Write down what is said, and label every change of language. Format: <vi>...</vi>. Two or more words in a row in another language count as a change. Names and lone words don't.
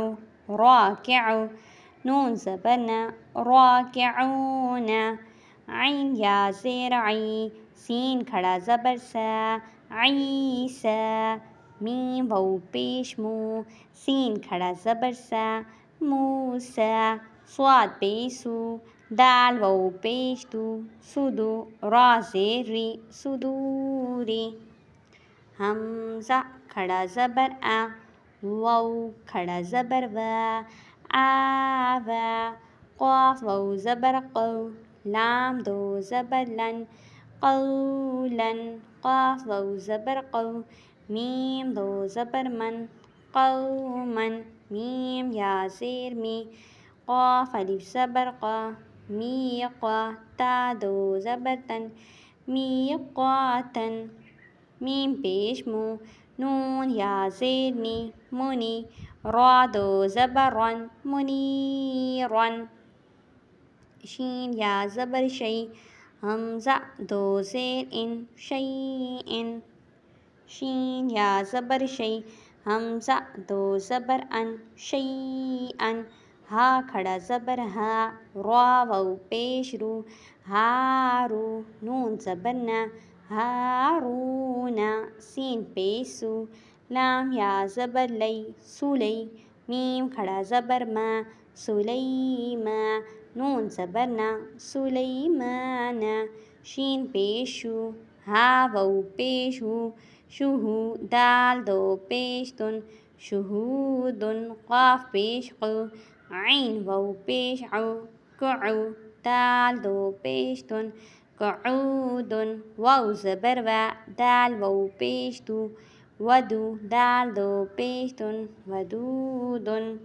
<ur>راکعو، نون زبر نا، راکعون، عین یا زیر عی، سین کھڑا زبر سا، عیسا، میم واو پیش مو، سین کھڑا زبر سا، موسا، صاد پیش سو، دال واو پیش دو، سدو، را زیر ری، صدوری، حمزہ کھڑا زبر آ، واو کھڑا زبر وا، آوا، قاف واو زبر قو، لام دو زبر لن، قولن، قاف واو زبر قو، میم دو زبر من، قومن، میم یا زیر می، قاف الف زبر قا، میقا، تا دو زبر تن، میقاتن، میم پیش مو، نون یا زیر نی، منی، را دو زبر رن، منیرن، شین یا زبر شی، حمزہ دو زیر ان، شیئن، شین یا زبر شی، حمزہ دو زبر ان، شیئن، ہا کھڑا زبر ہا، را واو پیش رو، ہارو، نون زبر نا، ہارونا، سین پیش سو، لام یا زبر لئی، سولی، میم کھڑا زبر ما، سلیما، نون زبر نا، سلیمانا، شین پیش شو، ہا واو پیش ہو، شوہو، دال دو پیش تن، شہودن، قاف پیش قو، عین واو پیش عو، کعو، دال دو پیش تن، قعودن، واو زبر وا، دال واو پیش دو، ودو، دال دو پیش تن، ودودن،</ur>